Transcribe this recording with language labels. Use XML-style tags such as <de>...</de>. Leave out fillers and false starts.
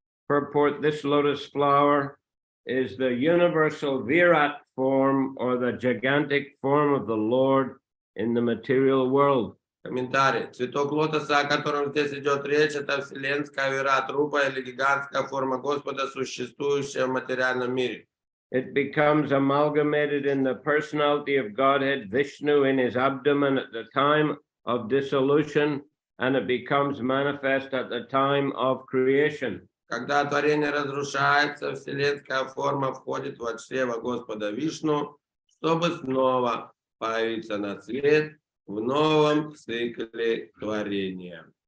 <en>Purport: this lotus flower is the universal Virat form or the gigantic form of the Lord in the material world.</en> <ru>Комментарий. Цветок лотоса, о котором здесь идет речь, это вселенская вират-рупа или гигантская форма Господа, существующая в материальном мире.</ru> <en>It becomes amalgamated in the personality of Godhead Vishnu in his abdomen at the time of dissolution, and it becomes manifest at the time of creation.</en> <ru>Когда творение разрушается, вселенская форма входит в чрево Господа Вишну, чтобы снова появиться на свет в новом цикле творения.</ru>